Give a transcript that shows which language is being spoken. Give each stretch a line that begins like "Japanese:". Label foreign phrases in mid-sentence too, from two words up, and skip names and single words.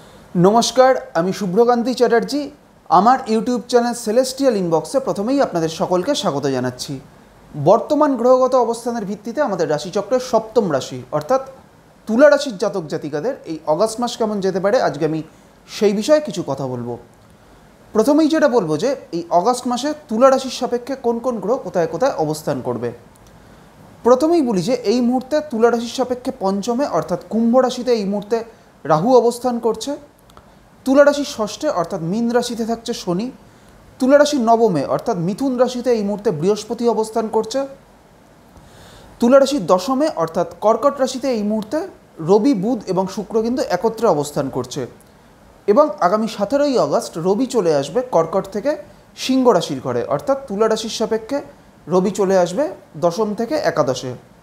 Bangla: নমস্কার আমি শুভ্রকান্তি চ্যাটার্জি আমার ইউটিউব চ্যানেল সেলেস্টিয়াল ইনবক্সে প্রথমেই আপনাদের সকলকে স্বাগত জানাচ্ছি। বর্তমান গ্রহগত অবস্থানের ভিত্তিতে আমাদের রাশিচক্রের সপ্তম রাশি অর্থাৎ তুলা রাশির জাতক জাতিকাদের এই আগস্ট মাস কেমন যেতে পারে আজকে আমি সেই বিষয়ে কিছু কথা বলবো। প্রথমেই যেটা বলবো যে এই আগস্ট মাসে তুলা রাশির সাপেক্ষে কোন কোন গ্রহ কোথায় কোথায় অবস্থান করবে। প্রথমেই বলি যে এই মুহূর্তে তুলা রাশির সাপেক্ষে পঞ্চমে অর্থাৎ কুম্ভ রাশিতে এই মুহূর্তে রাহু অবস্থান করছে। তুলা রাশি ষষ্ঠে অর্থাৎ মীন রাশিতে থাকছে শনি। তুলা রাশি নবমে অর্থাৎ মিথুন রাশিতে এই মুহূর্তে বৃহস্পতি অবস্থান করছে। তুলা রাশি দশমে অর্থাৎ কর্কট রাশিতে এই মুহূর্তে রবি বুধ এবং শুক্র কিন্তু একত্রে অবস্থান করছে এবং আগামী 17ই আগস্ট রবি চলে আসবে কর্কট থেকে সিংহ রাশির ঘরে অর্থাৎ তুলা রাশির সাপেক্ষে রবি চলে আসবে দশম থেকে একাদশে।